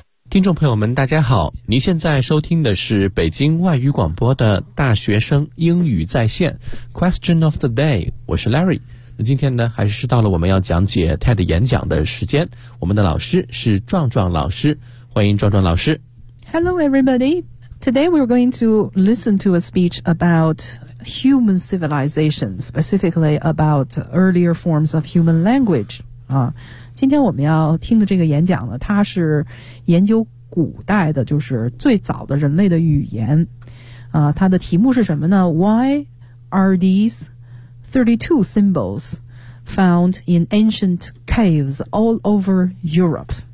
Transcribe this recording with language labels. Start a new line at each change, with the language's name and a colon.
Chinese: 听众朋友们大家好，您现在收听的是北京外语广播的大学生英语在线
English: Question of the day，
Chinese: 我是 Larry。那今天呢，还是到了我们要讲解 TED 演讲的时间，我们的老师是壮壮老师，欢迎壮壮老师。
English: Hello everybody, today we're going to listen to a speech about human civilization, specifically about earlier forms of human language.
Chinese: 今天我们要听的这个演讲呢，它是研究古代的，就是最早的人类的语言，它的题目是什么呢？
English: Why are these 32 symbols found in ancient caves all over Europe?